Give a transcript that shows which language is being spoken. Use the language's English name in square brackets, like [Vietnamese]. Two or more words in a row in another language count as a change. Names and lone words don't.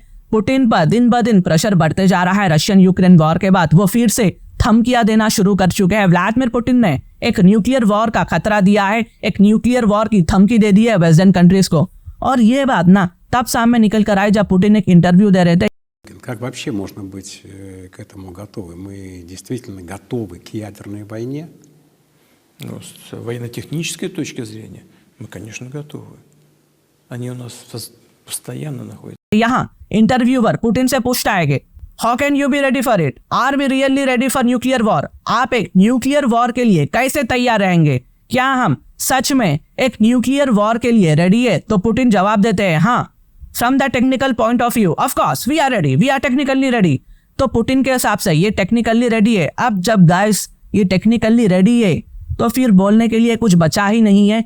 [Hindi] पुतिन पर दिन ब दिन प्रेशर बढ़ते जा रहा है। [English] Russian Ukraine war [Hindi] के बाद वो फिर से धमकियां देना शुरू कर चुके हैं। व्लादिमीर पुतिन ने एक [English] nuclear war [Hindi] का खतरा दिया है, एक [English] nuclear war [Hindi] की धमकी दे दी है [English] western countries [Hindi] को। और ये बात ना तब सामने निकल कर आई जब पुतिन एक इंटरव्यू दे रहे थे। [Russian] Как вообще можно быть к этому готовы? Мы действительно готовы к ядерной войне? Ну, с военно-технической точки зрения мы, конечно, готовы. Они у нас постоянно находятся. [Hindi] यहाँ इंटरव्यूअर पुतिन से पूछता है कि [English] how can you be ready for it? Are we really ready for nuclear war? [Hindi] आप एक [English] nuclear war [Hindi] के लिए कैसे तैयार रहेंगे? क्या हम सच में एक [English] nuclear war [Hindi] के लिए रेडी है? तो पुतिन जवाब देते हैं, हाँ, [English] from the technical point of view of course we are ready, we are technically ready. [Hindi] तो पुतिन के हिसाब से ये [English] technically ready [Hindi] है। अब जब गाइस ये [English] technically ready [Hindi] है तो फिर बोलने के लिए कुछ बचा ही नहीं है।